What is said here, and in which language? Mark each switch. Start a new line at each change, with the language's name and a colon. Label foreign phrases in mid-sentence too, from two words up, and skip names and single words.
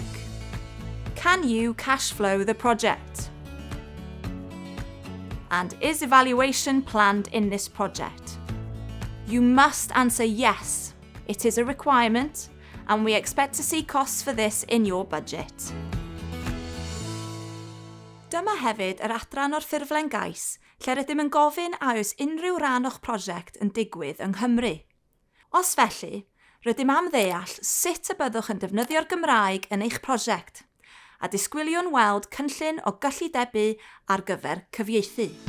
English: Can you cash flow the project? And is evaluation planned in this project? You must answer yes. It is a requirement, and we expect to see costs for this in your budget.
Welsh: Dyma hefyd yr adran o'r ffurflen gais, lle rydym yn gofyn a oes unrhyw ran o'ch prosiect yn digwydd yng Nghymru. Os felly, rydym am ddeall sut y byddwch yn defnyddio'r Gymraeg yn eich prosiect, a disgwiliwn weld cynllun o gyllidebu ar gyfer cyfieithu.